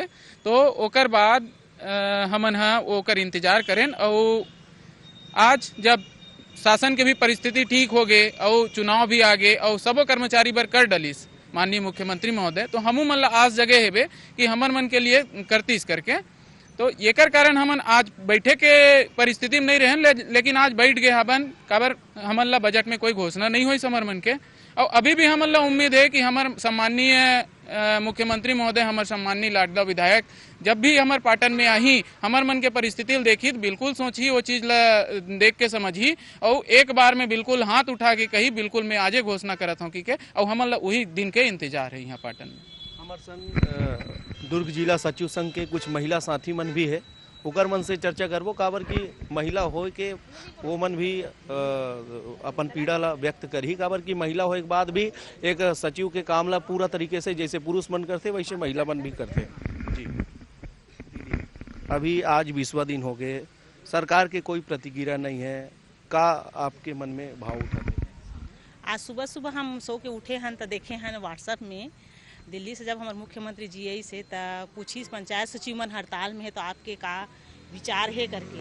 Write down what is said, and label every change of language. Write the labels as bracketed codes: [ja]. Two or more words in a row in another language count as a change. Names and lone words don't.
[hne] तो ओकर बाद हमन ओकर इंतजार करें और आज जब शासन के भी परिस्थिति ठीक हो गए और चुनाव भी आ गए और सबो कर्मचारी बर कर डलिस माननीय मुख्यमंत्री महोदय, तो हमू मन ला आस जगह हेबे कि हमर मन के लिए करतीस करके। तो एकर कारण हमन आज बैठे के परिस्थिति में नहीं रहे, लेकिन आज बैठ गए हबन। काबर हमन ला बजट में कोई घोषणा नहीं हुई समर मन के, और अभी भी हमन ला उम्मीद है कि हमार सम्माननीय मुख्यमंत्री महोदय, हमार सम्माननीय लाडला विधायक जब भी हमार पाटन में आई हमार मन के परिस्थिति देखी तो बिल्कुल सोची वो चीज ला देख के समझी और एक बार में बिल्कुल हाथ उठा के कही बिल्कुल मैं आजे घोषणा करत हूँ कि और हमन ला वही दिन के इंतजार है यहाँ पाटन में। हमारे संग दुर्ग जिला सचिव संघ के कुछ महिला साथी मन भी है, ओकर मन से चर्चा करबो, काबर की महिला हो के वो मन भी अपन पीड़ा ला व्यक्त करही। काबर की महिला होए के बाद भी एक सचिव के काम ला पूरा तरीके से जैसे पुरुष मन करते वैसे महिला मन भी करते जी। अभी आज 20वां दिन हो गए, सरकार के कोई प्रतिक्रिया नहीं है, का आपके मन में भाव उठा? आज सुबह सुबह हम सो के उठे हैं तो देखे हैं व्हाट्सएप में दिल्ली से जब हमारे मुख्यमंत्री जी आई से तो पूछी पंचायत सचिव मन हड़ताल में है तो आपके का विचार है करके।